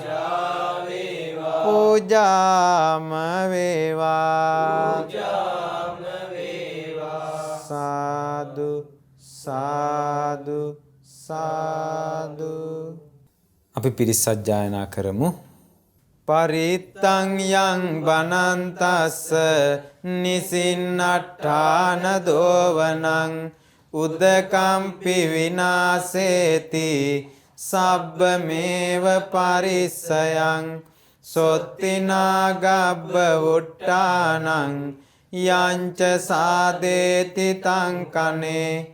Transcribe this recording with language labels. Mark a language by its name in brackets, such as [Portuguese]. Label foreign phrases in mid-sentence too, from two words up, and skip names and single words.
[Sinhala] පූජා වේවා පූජාම වේවා පූජාම වේවා [Pali] සාදු සාදු සාදු [Sinhala] අපි පිරිස් සජ්ජායනා කරමු [Pali] පරිත්තං යං බනන්තස්ස නිසින්නට්ඨාන දෝවනං උදකම්පි විනාසේති සබ්බමේව පරිස්සයං සොත්තිනා ගබ්බ වුට්ටානං යංච සාදේති තං කනේ